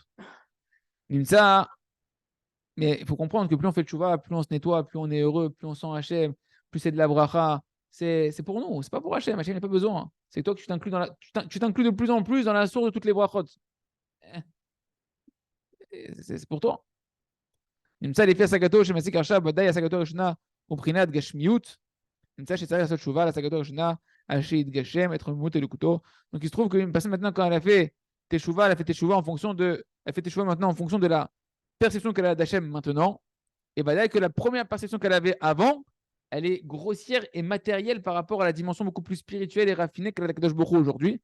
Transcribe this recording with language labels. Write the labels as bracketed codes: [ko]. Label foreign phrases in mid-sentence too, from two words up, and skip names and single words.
[fr] Ça, mais il faut comprendre que plus on fait tchouva, plus on se nettoie, plus on est heureux, plus on sent Hachem, plus c'est de la bracha. C'est pour nous, c'est pas pour Hachem. Hachem n'a pas besoin. C'est toi que tu t'inclus tu t'inclus de plus en plus dans la source de toutes les brachot. C'est pour toi. [he] נמצא לפי השגתו שמסיק עכשיו, ודאי השגתו הראשונה הוא בחינת גשמיות. נמצא שצריך לעשות תשובה להשגתו הראשונה, על שיתגשם את חמימות אלוקותו. [fr] Donc il se trouve qu'une personne maintenant, quand elle a fait teshuva, elle a fait teshuva en fonction de, elle fait teshuva maintenant en fonction de la perception qu'elle a d'Hachem maintenant. Et ודאי que la première perception qu'elle avait avant, elle est grossière et matérielle par rapport à la dimension beaucoup plus spirituelle et raffinée qu'elle a d' [he] הקדוש ברוך הוא [fr] aujourd'hui.